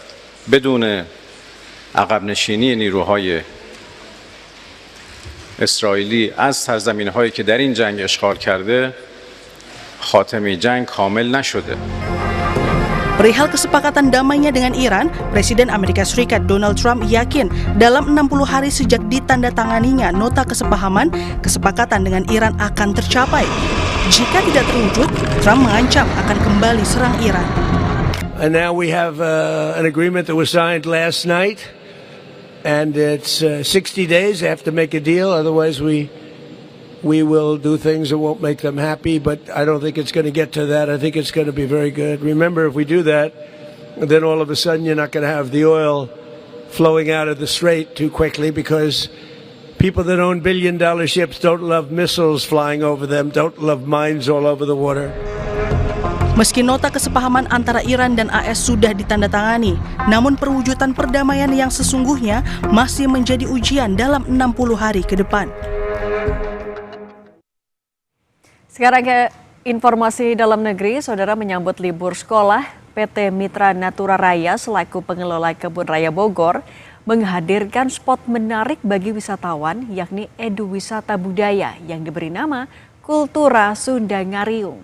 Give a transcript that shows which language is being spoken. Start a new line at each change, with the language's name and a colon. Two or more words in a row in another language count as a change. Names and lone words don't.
Persian: بدون عقب نشینی نیروهای اسرائیلی از سرزمین‌هایی که در این جنگ اشغال کرده خاتمه جنگ کامل نشده.
Indonesian: Perihal kesepakatan damainya dengan Iran, Presiden Amerika Serikat Donald Trump yakin dalam 60 hari sejak ditandatanganinya nota kesepahaman, kesepakatan dengan Iran akan tercapai. Jika tidak terwujud, Trump mengancam akan kembali serang Iran.
English: And now we have an agreement that was signed last night, and it's 60 days. They have to make a deal, otherwise we will do things that won't make them happy, but I don't think it's going to get to that. I think it's going to be very good. Remember, if we do that, then all of a sudden you're not going to have the oil flowing out of the strait too quickly, because people that own billion-dollar ships don't love missiles flying over them, don't love mines all over the water.
Indonesian: Meski nota kesepahaman antara Iran dan AS sudah ditandatangani, namun perwujudan perdamaian yang sesungguhnya masih menjadi ujian dalam 60 hari ke depan. Sekarang ke informasi dalam negeri, saudara, menyambut libur sekolah, PT Mitra Natura Raya selaku pengelola Kebun Raya Bogor menghadirkan spot menarik bagi wisatawan, yakni Edu Wisata Budaya yang diberi nama Kultura Sunda Ngariung.